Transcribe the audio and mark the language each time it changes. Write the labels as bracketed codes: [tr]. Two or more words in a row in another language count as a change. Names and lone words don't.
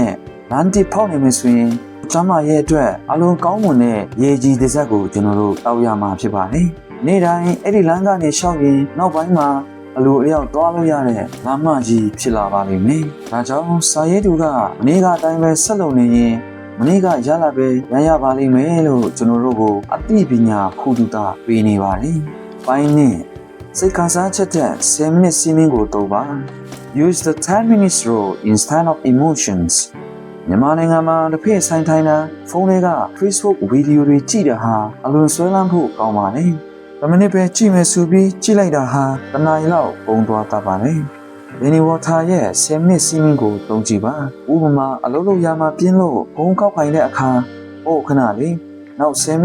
[my] လမ်းတစ်ဖောက်နေမယ်ဆိုရင်ကျမ်းမာရဲ့အတွက်အလုံးကောင်းမွန်တဲ့ရေကြည်တစ်စက်ကိုကျွန်တော်တို့တောက်ရမှာဖြစ်ပါတယ်နေ့တိုင်းအဲ့ဒီလမ်းကနေရှောက်ရင်နောက်ပိုင်းမှာအလိုအလျောက်သွားလို့ရတဲ့လမ်းမကြီးဖြစ်လာပါလိမ့်မယ်။ဒါကြောင့်စာရေးသူကမနေ့ကအတိုင်းပဲဆက်လုပ်နေရင်မနေ့ကရလာပဲရပါလိမ့်မယ်လို့ကျွန်တော်တို့ကိုအသိပညာခုတုတာပေးနေပါတယ်။ပိုင်းနဲ့စိတ်ခံစားချက်တဲ့10မိနစ်စီးမင်းကိုသုံးပါ [en] Use the 10 minutes rule instead of emotions [my] မြန်မာနိုင်ငံမှာတစ်ဖက်ဆိုင်ထိုင်တာဖုန်းတွေက Facebook ဗီဒီယိုတွေကြည့်တာဟာအလွန်ဆွဲလန်းဖို့ကောင်းပါတယ်။10မိနစ်ပဲကြည့်မယ်ဆိုပြီးကြည့်လိုက်တာဟာတနားရီလောက် ပုံသွားတတ်ပါလေ။ Danny Water ရဲ့10မိနစ်စီးမင်းကိုသုံးကြည့်ပါ။ဥပမာအလုပ်လုပ်ရမှာပြင်းလို့ဘုံကောက်ခိုင်တဲ့အခါခဏလေးနောက်10မိ